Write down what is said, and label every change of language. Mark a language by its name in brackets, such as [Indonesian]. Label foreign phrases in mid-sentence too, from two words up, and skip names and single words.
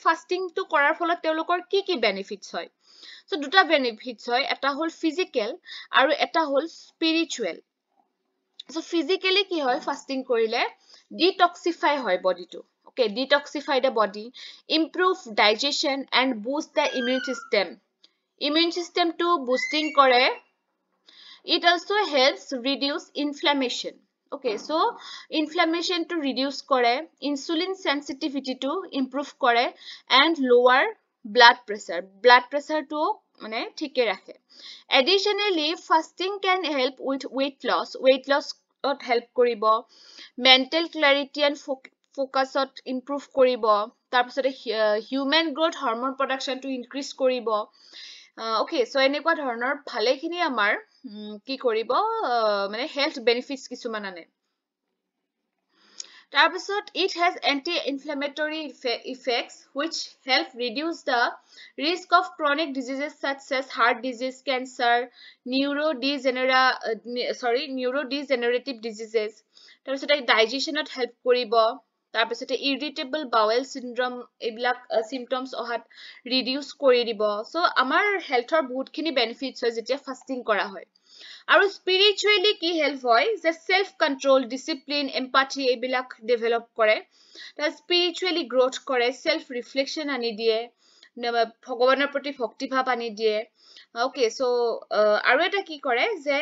[Assamese] ফাস্টিং টু কৰাৰ ফলত তেওঁলোকৰ কি কি বেনিফিটস হয় সো দুটা বেনিফিটস হয় এটা হল ফিজিক্যাল আৰু এটা হল স্পিৰিচুৱেল সো ফিজিক্যালি কি হয় ফাস্টিং কৰিলে ডিটক্সিফাই হয় বডিটো ওকে [English] detoxify the body improve digestion and boost the immune system [Assamese] টু বুষ্টিং কৰে [English] It also helps reduce inflammation. Okay, so inflammation to reduce kore, insulin sensitivity to improve kore, and lower blood pressure. Blood pressure [Assamese] টো মানে ঠিকে ৰাখে. [English] Additionally, fasting can help with weight loss. Weight loss help koribo. Mental clarity and focus improve koribo. Tarpisore human growth hormone production to increase koribo. Okay, so [Assamese] এনেকুৱা ধৰণৰ ভালেখিনি আমাৰ কি কৰিব মানে [English] health benefits [Assamese] কিছুমান আনে তাৰপিছত [English] it has anti-inflammatory effects which help reduce the risk of chronic diseases such as heart disease, cancer, neurodegenerative diseases [Assamese] তাৰপিছত digestionত help কৰিব তাৰপিছতে [English] irritable bowel syndrome [Assamese] এইবিলাক symptoms অহাত reduce কৰি দিব so আমাৰ হেলথৰ বহুতখিনি বেনিফিটস হয় যেতিয়া ফাস্টিং কৰা হয় আৰু স্পিৰিচুৱেলি কি হেল্প হয় যে [English] self control discipline empathy [Assamese] এইবিলাক ডেভেলপ কৰে তা [English] spiritually growth [Assamese] কৰে [English] self reflection [Assamese] আনি দিয়ে ভগৱানৰ প্ৰতি ভক্তি ভাৱ আনি দিয়ে [English] okay so [Assamese] আৰু এটা কি কৰে যে